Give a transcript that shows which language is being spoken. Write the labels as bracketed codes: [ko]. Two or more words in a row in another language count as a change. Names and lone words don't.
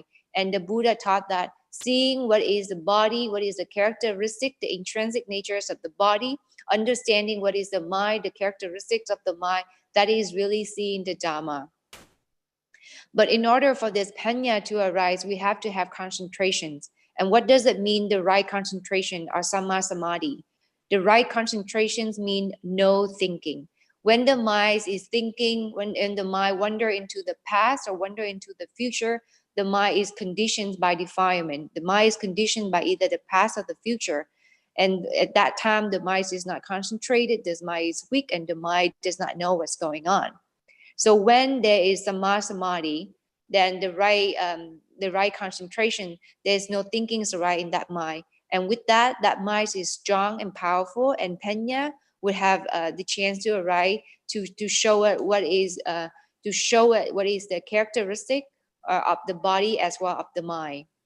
[en] And the Buddha taught that seeing what is the body, what is the characteristic, the intrinsic natures of the body, understanding what is the mind, the characteristics of the mind, that is really seeing the Dhamma. But in order for this panya to arise, we have to have concentrations. And what does it mean, the right concentration or [pi] samma samadhi? [en] The right concentrations mean no thinking. When the mind is thinking, when the mind wander into the past or wander into the future, the mind is conditioned by defilement. The mind is conditioned by either the past or the future. And at that time, the mind is not concentrated, the mind is weak, and the mind does not know what's going on. So when there is [pi] samma samadhi, [en] then the right concentration, there's no thinking right in that mind. And with that, that mind is strong and powerful, and panya would have the chance to arise to show it what is the characteristic of the body as well of the mind.